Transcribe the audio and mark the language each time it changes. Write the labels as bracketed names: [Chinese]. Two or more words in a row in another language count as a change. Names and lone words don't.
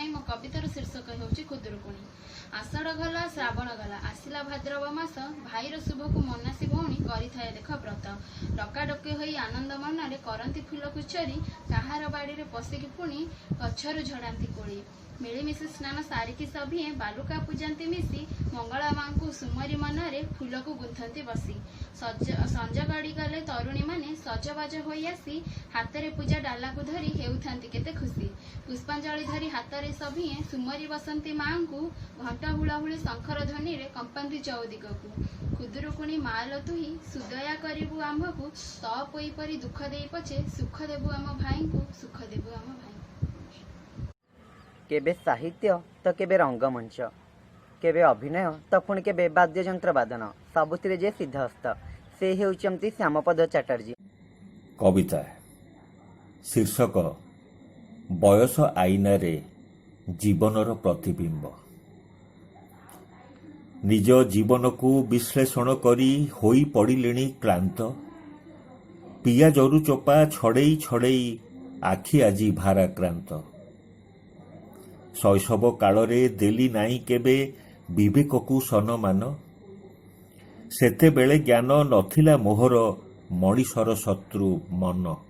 [Odia] ମୋ କବିତାର ଶୀର୍ଷକ ହୋଉଛି ଖୁଦୁରୁକୁଣୀ। ଆଷାଢ଼ ଗଲା ଶ୍ରାବଣ ଗଲା ଆସିଲା ଭାଦ୍ରବ ମାସ, ଭାଈର ଶୁଭ କୋ ମନାସୀ ଭଉଣୀ କରି ଥାଏ ଦେଖ ବ୍ରତ। ଡକାଡକୀ ହୋଈ ଆନନ୍ଦ ମନାରେ କରନ୍ତୀ ଫୁଲକୁ ଚୋରୀ, କାହାର ବାଡ଼ୀ ପଶିକୀ ପୁଣୀ ଗଛରୁ ଝଡ଼ାତୀ କୋଲୀ। ମିଳୀମିଶୀ ସ୍ନାନ ସାରିକୀ ସଭିଏ ବାଲୁକା ପୂଜାତୀ ମିସୀ, ମଙ୍ଗଳା ମାଁ କୋ ସୁମରୀ ମନରେ ଫୂଲକୁ ଗୁନ୍ଥତୀ ବସୀ। ସଞ୍ଜ ଗଡ଼ୀ ଗଲେ ତରୁଣୀ ମାନେ ସଜବାଜ ହୋଈ ଆସୀ, ହାତରେ ପୂଜା ଡାଲା କୋ ଧରୀ ହେଉଥାନ୍ତୀ କେତେ ଖୁସୀ। ପୁଷ୍ପାଞ୍ଜଳି ଧରୀ ହାତରେ ସଭିଏ ସୁମରୀ ବସନ୍ତୀ ମାଁ କୋ, ଘଣ୍ଟା ହୁଲାହୁଲୀ ଶଙ୍ଖର ଧ୍ୱନି ରେ କମ୍ପାନ୍ତୀ ଚଉଦିଗକୁ। ଖୁଦୁରୁକୁଣୀ ମାଲ ତୁହୀ ସୁଦୟା କରିବୁ ଆମ୍ଭକୁ, ତୋ ପୋଈ ପରୀ ଦୁଖ ଦେଈ ପଛେ ସୁଖ ଦେବୁ ଆମ ଭାଈ କୋ, ସୁଖ ଦେବୁ ଆମ ଭାଈ। କେବେ ସାହିତ୍ୟ ତୋ କେବେ ରଙ୍ଗମଞ୍ଚ, କେବେ ଅଭିନୟ ତୋ ପୁଣୀ କେବେ ବାଦ୍ୟଯନ୍ତ୍ର ବାଦନ, ସବୁଥିରେ ଜେ ସିଦ୍ଧହସ୍ତ ସେ ହେଉଚନ୍ତୀ ଶ୍ୟାମପଦ ଚଟର୍ଜୀ। କବିତା ଶୀର୍ଷକ ବୟସ ଆଈନାରେ ଜୀବନର ପ୍ରତିବିମ୍ବ। ନିଜ ଜୀବନ କୋ ବିଶ୍ଳେଷଣ କରୀ ହୋଈ ପଡ଼ିଲେଣୀ କ୍ଳାନ୍ତ, ପିୟା ଜରୁ ଚୋପା ଛଡ଼େଈ ଛଡ଼େଈ ଆଖି ଆଜୀ ଭାରାକ୍ରାନ୍ତ। ଶୈଶବ କାଳରେ ଦେଲୀ ନାଈ କେବେ ବିବେକ କୋ ସନ୍ମାନ, ସେତେ ବେଳେ ଜ୍ଞାନ ନଥିଲା ମୋହର ମଣିଷର ଶତ୍ରୁ ମନ।